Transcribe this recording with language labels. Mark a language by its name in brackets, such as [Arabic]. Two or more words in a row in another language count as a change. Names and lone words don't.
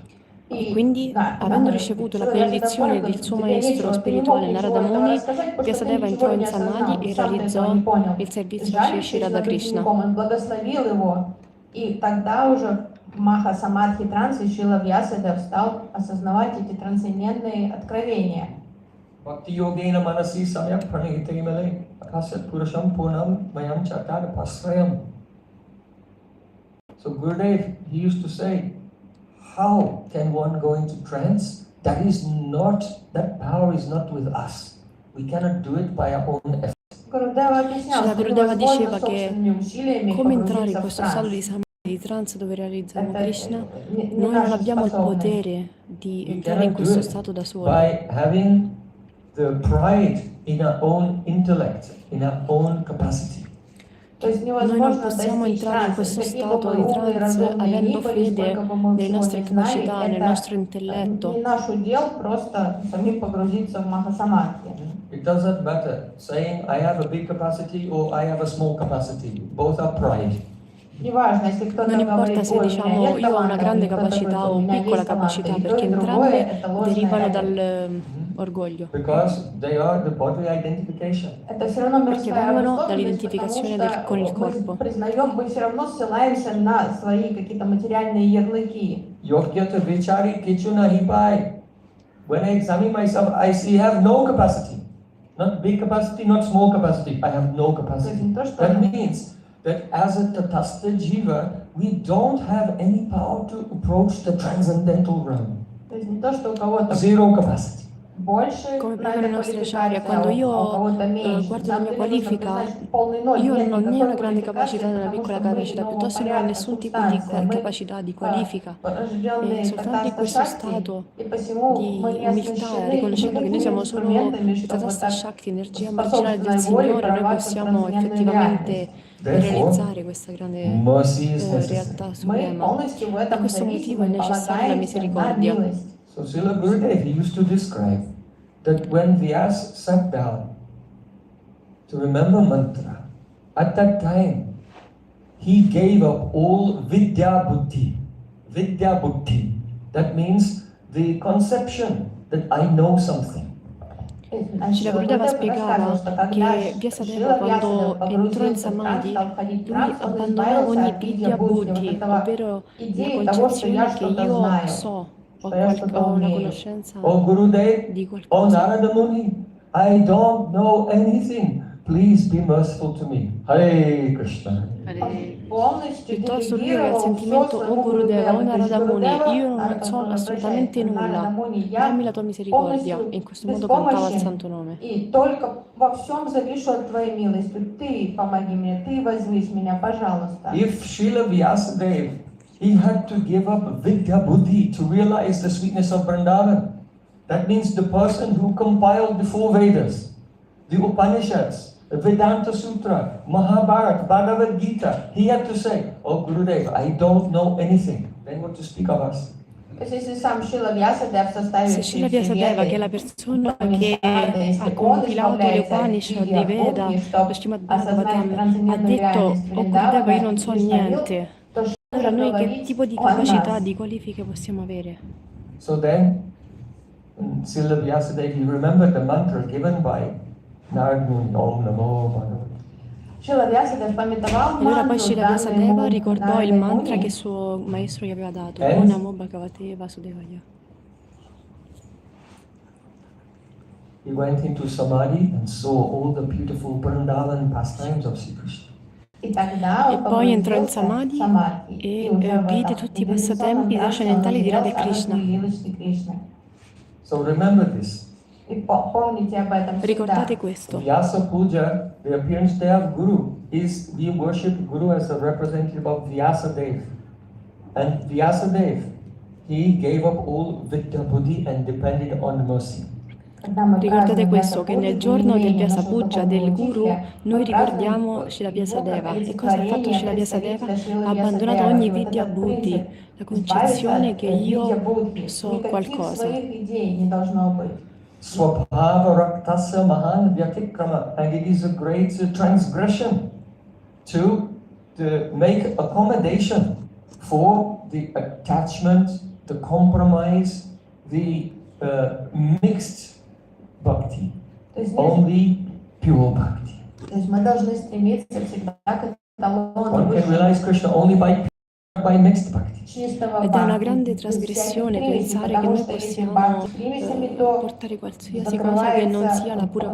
[Italian] Quindi, avendo ricevuto la benedizione del suo maestro spirituale Narada Muni, Vyasadeva entrò in samadhi e realizzò il servizio a Shri Radha Krishna. [Russian] И тогда уже в Маха-самадхи трансе Шрила Вьясадев стал осознавать эти трансцендентные откровения. [Sanskrit] Bhakti yogena manasi samyak pranihite male akasat purusham purnam mayam chakar pasrayam. [English] So Gurudev, he used to say, how can one go into trance? That power is not with us. We cannot do it by our own effort. [Italian] Gurudeva diceva che come entrare in questo stato di trance dove realizziamo Krishna, noi non abbiamo il potere di entrare in questo stato da soli. [English] By having the pride in our own intellect, in our own capacity. [Italian] Noi non possiamo entrare in questo stato di trance avendo fede nelle nostre capacità, nel nostro intelletto. [English] It doesn't matter saying I have a big capacity or I have a small capacity. Both are pride. [Italian] Non importa se diciamo io ho una grande capacità o piccola capacità, perché entrambe derivano dall'orgoglio. [English] Because they are the bodily identification. [Italian] Perché vengono dall'identificazione con il corpo. [Bangla] যোগ্যতা বিচারি কিছুনা হিপাই. [English] When I examine myself, I see I have no capacity. Not big capacity, not small capacity. I have no capacity. That means that as a [Sanskrit] tatastha jiva, [English] we don't have any power to approach the transcendental realm. Zero capacity. [Italian] Come pregano i nostri acharya, quando io guardo la mia qualifica, io non ho né una grande capacità né una piccola capacità, piuttosto non ho nessun tipo di capacità, di qualifica. E soltanto in questo stato di umiltà, riconoscendo che noi siamo solo [Sanskrit] Tatastha Shakti, [Italian] energia marginale del Signore, noi possiamo effettivamente realizzare questa grande realtà suprema. Per questo motivo è necessaria la misericordia. [English] So Srila Gurudev, he used to describe that when Vyas sat down to remember mantra, at that time he gave up all [Sanskrit] vidya buddhi. Vidya buddhi. [English] That means the conception that I know something. [Italian] Srila Gurudeva spiegava che Vyasadeva, quando entrò in Samadhi, lui abbandonò ogni [Sanskrit] vidya buddhi, [Italian] ovvero la concezione che io so. Ho una conoscenza di qualcosa. [English] Oh Narada Muni, I don't know anything. Please be merciful to me. Hare Krishna. [Italian] Piuttosto lui aveva il sentimento, oh Gurudeva, oh Narada Muni, io non so assolutamente nulla, dammi la tua misericordia. E in questo modo cantava il santo nome. [English] If Srila Vyasadeva, he had to give up [Sanskrit] vidya buddhi [English] to realize the sweetness of Vrindavan. That means the person who compiled the four Vedas, the Upanishads, Vedanta Sutra, Mahabharata, Bhagavad Gita. He had to say, "Oh Gurudev, I don't know anything." Then what to speak of us? [Russian] То есть, если сам Шила Вьясадев, [Italian] Se [Russian] составивший [Italian] Srila [Russian] все [Italian] Vyasadeva, che è [Russian] Веды, [Italian] la persona [Russian] не [Italian] che [Russian] Скарда, [Italian] ha [Russian] если он [Italian] compilato le [Russian] избавляется от [Italian] Upanishad, [Russian] Видья [Italian] i Veda, [Russian] Бхукти, [Italian] lo [Russian] чтобы [Italian] Srimad [Russian] осознать [Italian] Bhagavatam, ha [Russian] трансцендентную [Italian] detto, [Russian] реальность [Italian] oh Gurudeva, io [Russian] Вриндавана [Italian] non [Russian] и [Italian] so [Russian] Кришна Юг, [Italian] niente. [Russian] то что [Italian] Allora [Russian] же [Italian] noi che [Russian] говорить [Italian] tipo di [Russian] о [Italian] capacità, [Russian] нас? [Italian] di qualifiche possiamo avere? [English] So then, Srila Vyasadeva, you remember the mantra given by Narad Muni, [Sanskrit] Om Namo Bhagavate. [Russian] Шила Вьясадев памятовал [Italian] E allora poi [Russian] мантру, [Italian] Srila [Russian] данную [Italian] Vyasadeva [Russian] ему [Italian] ricordò il [Russian] Нарадой [Italian] mantra che [Russian] Муни, [Italian] il suo maestro gli aveva dato, Eh? [Sanskrit] O Namo Bhagavate Vasudevaya. [English] He went into Samadhi and saw all the beautiful Vrindavan pastimes of Sri Krishna. [Russian] и тогда [Italian] E [Russian] он [Italian] poi entrò in [Russian] погрузился в [Italian] Samadhi [Russian] Самадхи, и [Italian] e [Russian] уже в [Italian] vide [Russian] этом [Italian] tutti i [Russian] медитационном [Italian] passatempi [Russian] трансе он [Italian] trascendentali di [Russian] увидел [Italian] Radha [Russian] самые [Italian] Krishna. [Russian] лилы Шри Кришны. [English] So remember this. [Russian] И помните об этом всегда. [Italian] Ricordate questo. [English] Vyasa Puja, the appearance day of Guru, is we worship Guru as a representative of Vyasadeva. And Vyasadeva, he gave up all [Sanskrit] Vidya Buddhi [English] and depended on mercy. [Russian] Когда мы [Italian] Ricordate [Russian] празднуем [Italian] questo, che nel giorno del [Russian] явление [Italian] Vyasa [Russian] нашего [Italian] Puja del Guru [Russian] Духовного [Italian] noi [Russian] мы празднуем [Italian] ricordiamo Srila его как Vyasadeva. E cosa ha fatto [Russian] олицетворение [Italian] Srila Vyasadeva? [Russian] представителя Шрилы [Italian] Ha abbandonato [Russian] Вьясадевы. [Italian] ogni [Russian] И вот [Italian] Vidya [Russian] этот [Italian] Buddhi, [Russian] принцип [Italian] la [Russian] избавиться [Italian] concezione [Russian] от [Italian] che [Russian] Видья [Italian] io [Russian] Будхи. [Italian] so [Russian] Никаких [Italian] qualcosa. [Russian] своих идей не должно быть. [Sanskrit] Swabhava Raktasya Mahan Vyatikrama. [English] And it is a great transgression to make accommodation for the attachment, the compromise, the mixed bhakti. [Russian] То есть, [English] Only pure bhakti. [Russian] то есть мы должны стремиться всегда к эталону [English] One can realize Krishna only by mixed bhakti. [Russian] чистого [Italian] Ed è una [Russian] бхакти, [Italian] grande [Russian] без всяких [Italian] trasgressione [Russian] примесей, [Italian] pensare che [Russian] потому [Italian] noi [Russian] что если [Italian] possiamo [Russian] бхакти с примесями, то [Italian] portare qualsiasi cosa che non sia la pura